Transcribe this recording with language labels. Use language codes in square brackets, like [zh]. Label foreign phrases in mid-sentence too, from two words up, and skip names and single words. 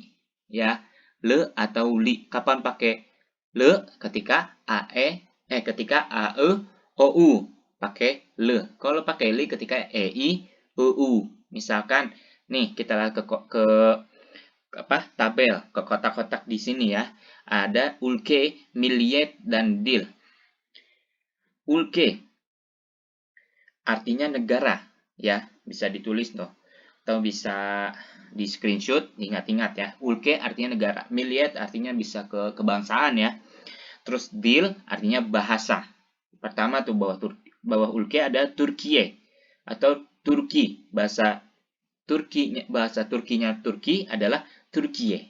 [id] Ya, le atau li. Kapan pakai le? Ketika ketika AE OU pakai le. Kalau pakai li ketika EI EU. Misalkan nih kita lihat ke tabel, ke kotak-kotak di sini ya. Ada [tr] ülke, milliyet [id] dan dil. Ülke artinya negara, ya, bisa ditulis tuh, atau bisa di screenshot, ingat-ingat ya. Ülke artinya negara, milliyet artinya bisa ke kebangsaan ya. Terus dil artinya bahasa. Pertama tuh bawah ülke ada Türkiye atau Turki, bahasa Turkinya Turki adalah Türkiye.